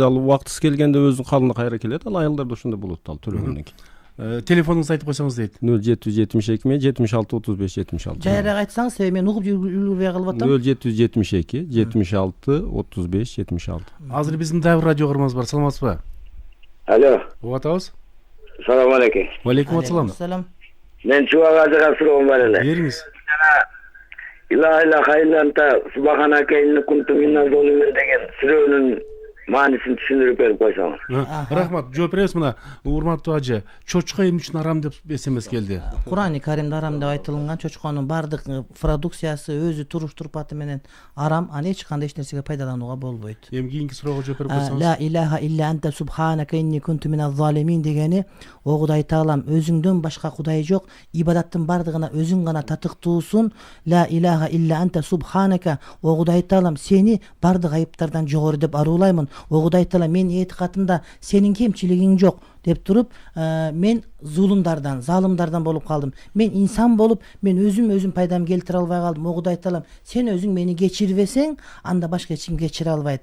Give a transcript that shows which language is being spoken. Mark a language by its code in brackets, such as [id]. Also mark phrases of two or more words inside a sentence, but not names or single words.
[ky] Ал убактысы келгенде өзүнүн калына кайра келет. Ал аялдарда ошондой болот, ал төрөгөндөн кийин. Телефонуңузду айтып койсоңуз дейт. 0772 76 35 76. Жайраак айтсаңыз, мен угуп үлгүрбөй калып атам. 0772 76 35 76. Азыр биздин дагы радио каарманыбыз бар. Саламатсызбы? Алло. Угатабыз. [ar] سلام عليكم. وعليكم السلام. [ky] Мен Чубак ажыга суроом бар эле. Бериңиз. [ar] لا إله إلا الله سبحانك إني كنت من الظالمين [ky] деген сүрөнүн маанисин түшүндүрүп берип койсоңуз. Рахмат. Жооп беребиз. Мына урматтуу ажы, чочко эмне үчүн арам деп СМС келди. Кур'ан-ы Каримде арам деп айтылган, чочконун бардык продукциясы өзү туруш турпаты менен арам, аны эч кандай нерсеге пайдаланууга болбойт. Эми кийинки суроого жооп берип койсоңуз. [ar] لا إله إلا أنت سبحانك إني كنت من الظالمين [ky] дегени, о Кудай Таалам, өзүңдөн башка кудай жок, ибадаттын бардыгына өзүң гана татыктуусун. [ar] لا إله إلا أنت سبحانك, [ky] о Кудай Таалам, сени бардык айыптардан жогору деп аруулаймын. О Кудай Таалам, менин этикатымда сенин кемчилигиң жок деп туруп, мен зулумдардан, залымдардан болуп калдым. Мен инсан болуп, мен өзүм пайдам келтире албай калдым. О Кудай Таалам, сен өзүң мени кечирбесең, анда башка эч ким кечире албайт.